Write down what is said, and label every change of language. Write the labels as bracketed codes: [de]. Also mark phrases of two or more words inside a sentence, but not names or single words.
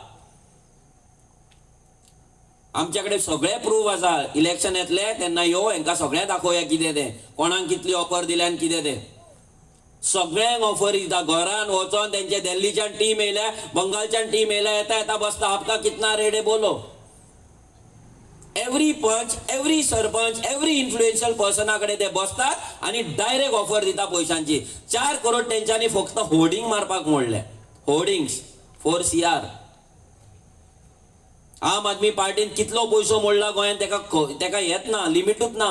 [kok] आमच्याकडे सगळे प्रूफ आसा. इलेक्शन येतले तेन्ना यो, हांकां सगळें दाखोवया कितें तें, कोणाक कितली ऑफर दिल्या आनी कितें तें. सगळ्यांक ऑफर दिता. घरान वचोन तेंचे दिल्लीच्यान टीम येयल्या, बंगालच्यान टीम येयल्या, येता बसता. [hi] आपका कितना रेट है बोलो. [kok] एव्हरी पंच, एव्हरी सरपंच, [en] every influential [kok] पर्सनाकडे ते बसतात आणि [en] direct offer [kok] दिता पयशांची. 4 करोड तेंच्यांनी फक्त होर्डिंग मारपाक मोडले. होर्डिंग्स 4 CR. आम आदमी पार्टीन कितलो पयसो मोडला गोंयांत तेका येत ना, लिमिटूच ना.